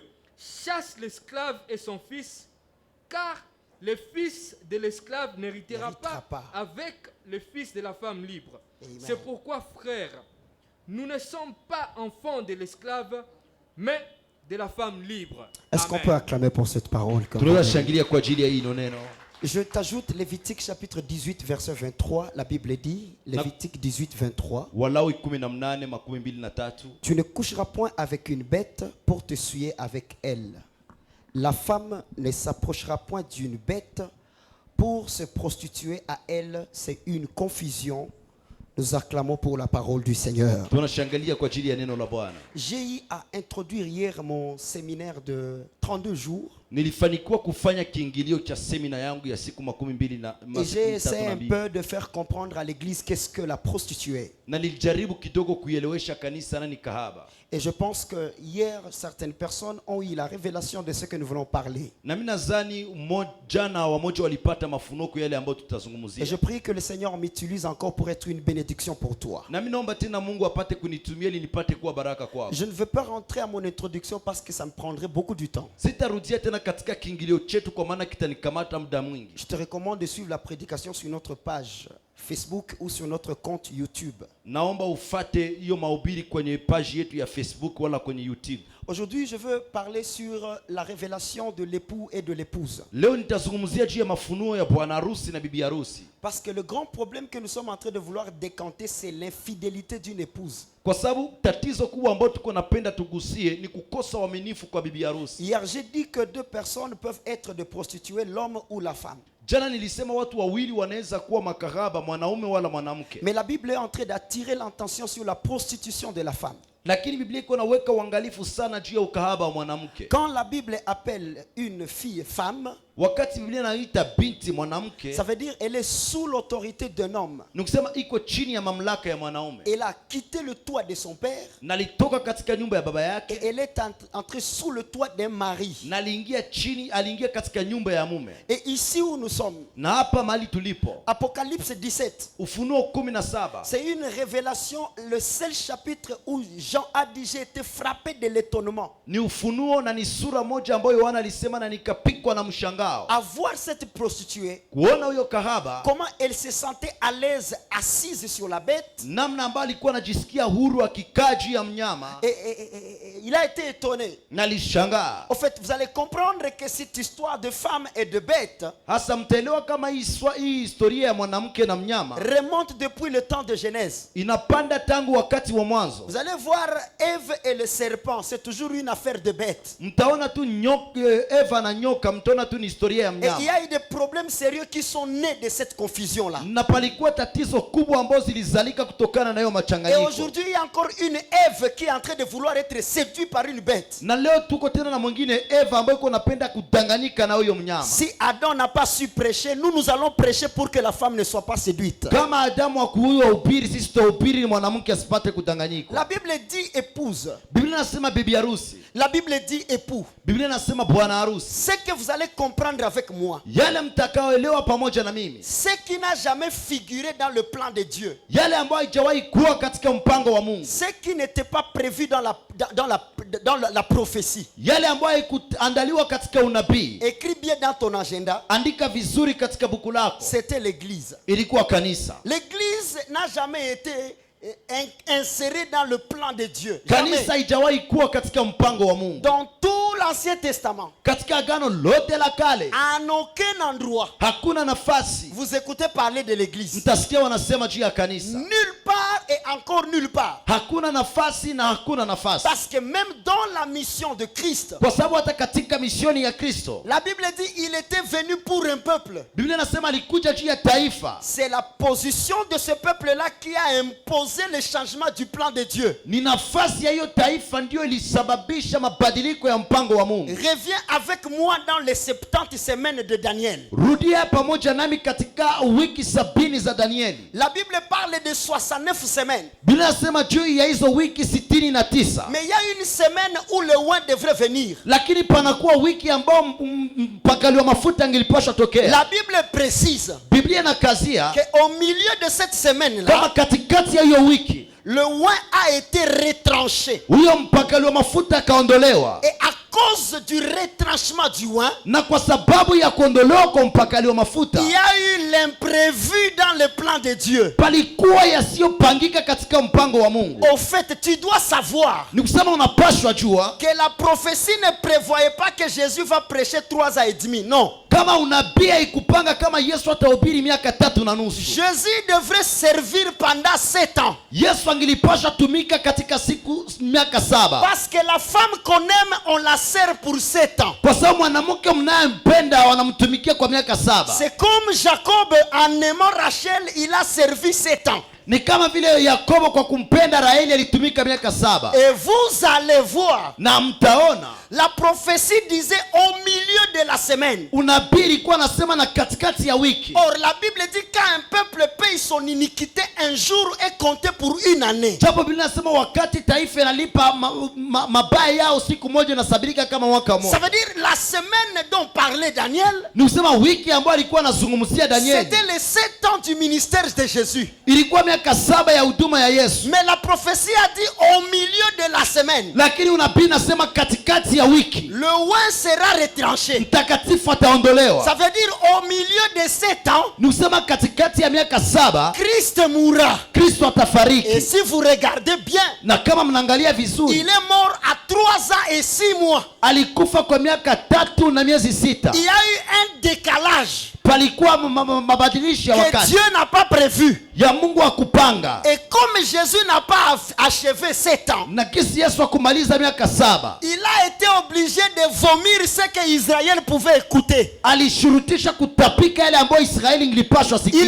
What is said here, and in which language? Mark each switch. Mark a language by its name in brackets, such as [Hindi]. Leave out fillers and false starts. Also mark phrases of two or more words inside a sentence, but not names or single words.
[French] Chasse l'esclave et son fils, car le fils de l'esclave n'héritera pas avec le fils de la femme libre. Amen. C'est pourquoi, frères, nous ne sommes pas enfants de l'esclave, mais de la femme libre. Est-ce qu'on Amen. peut acclamer pour cette parole? [Swahili] tunawashangilia kwa ajili ya hilo neno. [French] Je t'ajoute Lévitique chapitre 18 verset 23. La Bible dit, Lévitique 18 23. [Swahili] Walawi 18:23. [French] Tu ne coucheras point avec une bête pour te souiller avec elle. La femme ne s'approchera point d'une bête pour se prostituer à elle. C'est une confusion. Nous acclamons pour la parole du Seigneur. [Swahili] Tunashangilia kwa ajili ya neno la Bwana. [French] J'ai eu à introduire hier mon séminaire de 32 jours. [Swahili] Nilifanikiwa kufanya kiingilio cha semina yangu ya siku 22 [French] Et j'ai essayé un peu de faire comprendre à l'église qu'est-ce que la prostituée. [Swahili] na nilijaribu kidogo kuielewesha kanisa nani kahaba. [French] Et je pense que hier, certaines personnes ont eu la révélation de ce que nous voulons parler. [Swahili] Na mimi nadhani jana wamoja walipata mafunuko yale ambayo [French] Et [Swahili] tutazungumzia. [French] je prie que le Seigneur m'utilise encore pour être une bénédiction pour toi. [Swahili] Na mimi naomba tena Mungu apate kunitumia ili nipate kuwa baraka kwako. [French] Je ne veux pas rentrer à mon introduction parce que ça me prendrait beaucoup du temps. [Swahili] Sitarudia tena katika kiingilio chetu kwa maana kitanikamata muda mwingi. [French] Je te recommande de suivre la prédication sur notre page Facebook ou sur notre compte YouTube. [Swahili] Naomba ufate hiyo mahubiri kwenye page yetu ya Facebook wala kwenye YouTube. [French] Aujourd'hui, je veux parler sur la révélation de l'époux et de l'épouse. [Swahili] Leo nitazungumzia juu ya mafunuo ya bwana harusi na bibi harusi. [French] Parce que le grand problème que nous sommes en train de vouloir décanter, c'est l'infidélité d'une épouse. [Swahili] Kwa sababu tatizo kubwa ambalo tuko napenda tugusie ni kukosa uaminifu kwa bibi harusi. [French] Hier, j'ai dit que deux personnes peuvent être des prostituées, l'homme ou la femme. [Swahili] Jana nilisema watu wawili wanaweza kuwa makahaba, mwanaume wala mwanamke. [French] Mais la Bible est en train d'attirer l'attention sur la prostitution de la femme. [Swahili] Lakini Biblia iko naweka uangalifu sana juu ya ukahaba wa mwanamke. [French] Quand la Bible appelle une fille femme, [Swahili] Wakati Biblia inaita binti mwanamke, [French] ça veut dire elle est sous l'autorité d'un homme. [Swahili] nikusema iko chini ya mamlaka ya mwanaume. [French] Elle a quitté le toit de son père [Swahili] Na alitoka katika nyumba ya baba [French] et [Swahili] yake [French] elle est entrée sous le toit d'un mari. [Swahili] na aliingia katika nyumba ya mume. [French] Et ici où nous sommes, [Swahili] Na hapa mahali tulipo, [French] Apocalypse 17, [Swahili] Ufunuo 17, [French] c'est une révélation, le seul chapitre où Jean a dit j'ai été frappé de l'étonnement. [Swahili] ni ufunuo na ni sura moja ambayo Yohana alisema na nikapikwa na mshangao. [French] À voir cette prostituée, [Swahili] Kuona huyo kahaba [French] comment elle se sentait à l'aise assise sur la bête. [Swahili] namna ambayo alikuwa anajisikia huru akikaa juu ya mnyama, [French] Et il a été étonné. [Swahili] na alishangaa. [French] En fait, vous allez comprendre que cette histoire de femme et de bête [Swahili] Hasa mtaelewa kama hii historia ya mwanamke na mnyama [French] remonte depuis le temps de Genèse. [Swahili] inapanda tangu wakati wa mwanzo. [French] Vous allez voir Ève et le serpent, c'est toujours une affaire de bête. [Swahili] Mtaona tu Eva na nyoka, mtaona tu ni historia ya [French] Et il y [Swahili] mnyama. [French] a eu des problèmes sérieux qui sont nés de cette confusion-là. [Swahili] Na palikuwa tatizo kubwa ambazo zilizalika kutokana na hiyo [French] Et [Swahili] machanganyiko. [French] aujourd'hui, il y a encore une Ève qui est en train de vouloir être séduite séduit par une bête. [Swahili] Na leo tuko tena na mwingine Eva ambaye iko napenda kudanganyika na huyo mnyama. [French] Si Adam n'a pas su prêcher, nous allons prêcher pour que la femme ne soit pas séduite. [Swahili] Kama Adamu hakuwa ubiri, sisi tutahubiri mwanamke asipate kudanganyika. [French] La Bible dit épouse. [Swahili] Biblia inasema bibi harusi. [French] La Bible dit époux. [Swahili] Biblia inasema bwana harusi. [French] Ce que vous allez comprendre avec moi, [Swahili] Yale mtakaoelewa pamoja na mimi, [French] ce qui n'a jamais figuré dans le plan de Dieu, [Swahili] yale ambayo haijawahi kuwa katika mpango wa Mungu, [French] ce qui n'était pas prévu dans la prophétie. [Swahili] yale ambayo haikuandaliwa katika unabii. [French] Écris bien dans ton agenda. [Swahili] Andika vizuri katika buku lako. [French] C'était l'église. [Swahili] Ilikuwa kanisa. [French] L'église n'a jamais été insérée dans le plan de Dieu. Jamais. [Swahili] Kanisa haijawahi kuwa katika mpango wa Mungu. [French] Dans tout l'Ancien Testament, [Swahili] Katika agano lote la kale, [French] en aucun endroit, [Swahili] hakuna nafasi [French] vous écoutez parler de l'église. [Swahili] mtasikia wanasema juu ya kanisa. [French] Nulle part et encore nulle part. [Swahili] Hakuna nafasi na hakuna nafasi. [French] Parce que même dans la mission de Christ, [Swahili] Kwa sababu hata katika misioni ya Kristo, [French] la Bible dit il était venu pour un peuple. [Swahili] Biblia inasema alikuja juu ya taifa. [French] C'est la position de ce peuple-là qui a imposé le changement du plan de Dieu. [Swahili] Ni nafasi ya hiyo taifa ndio ilisababisha mabadiliko ya mpango wa Mungu. [French] Reviens avec moi dans les 70 semaines de Daniel. [Swahili] Rudia pamoja nami katika wiki 70 za Danieli. [French] La Bible parle de 69 semaines. [Swahili] Biblia inasema juu ya hizo wiki 69. [French] Mais il y a une semaine où le oint devrait venir. [Swahili] Lakini panakuwa wiki ambao mpakali wa mafuta angelipaswa tokea. [French] La Bible précise [Swahili] Biblia inakazia [French] qu'au milieu de cette semaine-là, [Swahili] kama katikati ya hiyo wiki [French] le oint a été retranché. [Swahili] huyo mpakali wa mafuta akaondolewa. [French] Et à cause du retranchement du oint, [Swahili] Na kwa sababu ya kuondolewa kwa mpakali wa mafuta, [French] il y a eu l'imprévu dans le plan de Dieu. [Swahili] palikuwa yasiyopangika katika mpango wa Mungu. [French] Au fait, tu dois savoir [Swahili] Ni kusema unapaswa jua [French] que la prophétie ne prévoyait pas que Jésus va prêcher 3 ans et demi. Non. [Swahili] kama unabii haikupanga kama Yesu atahubiri miaka 3.5. [French] Jésus devrait servir pendant 7 ans. [Swahili] Yesu angelipaswa tumika katika miaka 7. [French] Parce que la femme qu'on aime, on la sert pour 7 ans. [Swahili] Kwa sababu mwanamke mnayempenda wanamtumikia kwa miaka 7. [French] C'est comme Jacob, en aimant Rachel, il a servi 7 ans. [Swahili] Ni kama vile Yakobo kwa kumpenda Raheli alitumika miaka 7. [French] Et vous allez voir, [Swahili] Na mtaona [French] la prophétie disait au milieu de la semaine. [Swahili] unabii ilikuwa nasema na katikati ya wiki. [French] Or, la Bible dit quand un peuple paye son iniquité, un jour est compté pour une année. [Swahili] Japo Biblia inasema wakati taifa inalipa mabaya yao, siku moja inasabirika kama mwaka [French] Ça [Swahili] mmoja. [French] veut dire la semaine dont parlait Daniel, [Swahili] Ni kusema wiki ambayo alikuwa anazungumzia Danieli [French] c'était les 7 ans du ministère de Jésus. [Swahili] ilikuwa miaka 7 ya huduma ya Yesu. [French] Mais la prophétie a dit au milieu de la semaine, [Swahili] Lakini unabii nasema katikati ya wiki [French] le oint sera retranché. [Swahili] mtakatifu ataondolewa. [French] Ça veut dire au milieu de 7 ans, [Swahili] Ni kusema katikati ya miaka 7 [French] Christ mourra. [Swahili] Kristo [French] Et [Swahili] atafariki. [French] si vous regardez bien, [Swahili] Na kama mnaangalia [French] il [Swahili] vizuri, [French] est mort à 3 ans et 6 mois. [Swahili] alikufa kwa miaka 3 na miezi 6. [French] Il y a eu un décalage [Swahili] Palikuwa mabadilisho ya [French] que [Swahili] wakati [French] Dieu n'a pas prévu. [Swahili] ya Mungu akupanga. [French] Et comme Jésus n'a pas achevé 7 ans, [Swahili] Na kisi Yesu akumaliza miaka 7, [French] il a été obligé de vomir ce que Israël pouvait écouter. [Swahili] alishurutisha kutapika yale ambayo Israeli ingilipashwa [French] Ils